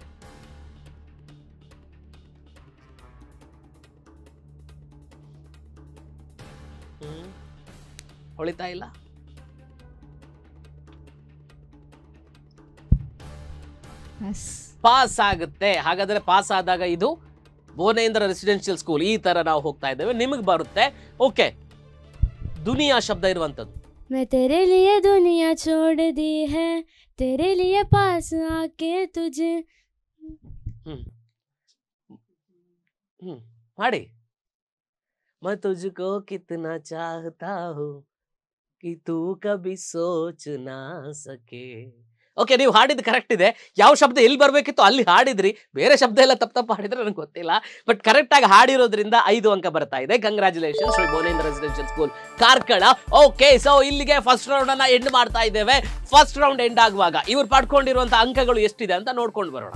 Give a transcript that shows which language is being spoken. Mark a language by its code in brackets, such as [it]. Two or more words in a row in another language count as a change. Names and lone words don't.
[kn] ಹೊಳಿತಾ ಇಲ್ಲ? ಪಾಸ್ ಆಗುತ್ತೆ. ಹಾಗಾದ್ರೆ ಪಾಸ್ ಆದಾಗ ಇದು ಭುವನೇಂದ್ರ ರೆಸಿಡೆನ್ಷಿಯಲ್ ಸ್ಕೂಲ್. ಈ ತರ ನಾವು ಹೋಗ್ತಾ ಇದ್ದೇವೆ. ನಿಮಗೆ ಬರುತ್ತೆ. ಓಕೆ, ದುನಿಯಾ ಶಬ್ದ ಇರುವಂತದ್ದು. [hi] मैं तेरे लिए दुनिया छोड़ दी है, तेरे लिए पास आके तुझे. [kn] ಮಾಡಿ. [hi] मैं तुझको कितना चाहता हूँ कि तू कभी सोच ना सके. [kn] ಓಕೆ, ನೀವು ಹಾಡಿದ್ದು ಕರೆಕ್ಟ್ ಇದೆ. ಯಾವ ಶಬ್ದ ಎಲ್ಲಿ ಬರ್ಬೇಕಿತ್ತು ಅಲ್ಲಿ ಹಾಡಿದ್ರಿ. ಬೇರೆ ಶಬ್ದ ಎಲ್ಲ ತಪ್ಪು ಹಾಡಿದ್ರೆ ನನಗೆ ಗೊತ್ತಿಲ್ಲ. [en] but correct [kn] ಆಗಿ ಹಾಡಿರೋದ್ರಿಂದ 5 ಅಂಕ ಬರ್ತಾ ಇದೆ. ಕಂಗ್ರಾಚುಲೇಷನ್ ಶ್ರೀ ಭುವನೇಂದ್ರ ರೆಸಿಡೆನ್ಷಿಯಲ್ ಸ್ಕೂಲ್ ಕಾರ್ಕಳ. [en] okay, so [kn] ಇಲ್ಲಿಗೆ [en] first round [kn] ಅನ್ನ ಎಂಡ್ ಮಾಡ್ತಾ ಇದ್ದೇವೆ. [en] first round end [kn] ಆಗುವಾಗ ಇವ್ರು ಪಡ್ಕೊಂಡಿರುವಂತಹ ಅಂಕಗಳು ಎಷ್ಟಿದೆ ಅಂತ ನೋಡ್ಕೊಂಡು ಬರೋಣ.